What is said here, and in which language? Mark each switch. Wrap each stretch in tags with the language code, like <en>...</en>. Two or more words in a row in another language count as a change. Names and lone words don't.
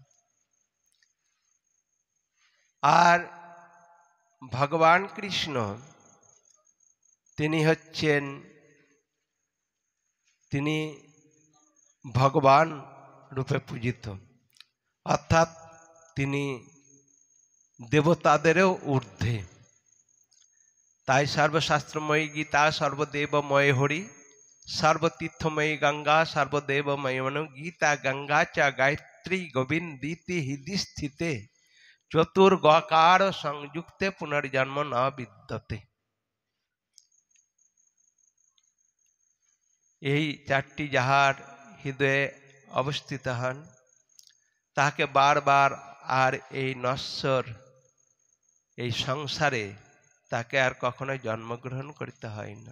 <bn>আর ভগবান কৃষ্ণ তিনি ভগবান রূপে পূজিত, অর্থাৎ তিনি দেবতাদেরও ঊর্ধ্বে।</bn> <sa>তাই সর্বশাস্ত্রময়ী গীতা সর্বদেবময় হরি सर्वतीर्थमयी गंगा सर्वदेवमयी मनु गीता गंगा च गायत्री गोविंदीति हृदि स्थिते चतुर्गकार संयुक्ते पुनर्जन्म न विद्यते।</sa> <bn>এই চারটি যাহার হৃদয়ে অবস্থিত হন তাকে বারবার আর এই নশ্বর এই সংসারে তাকে আর কখনো জন্মগ্রহণ করতে হয় না।</bn>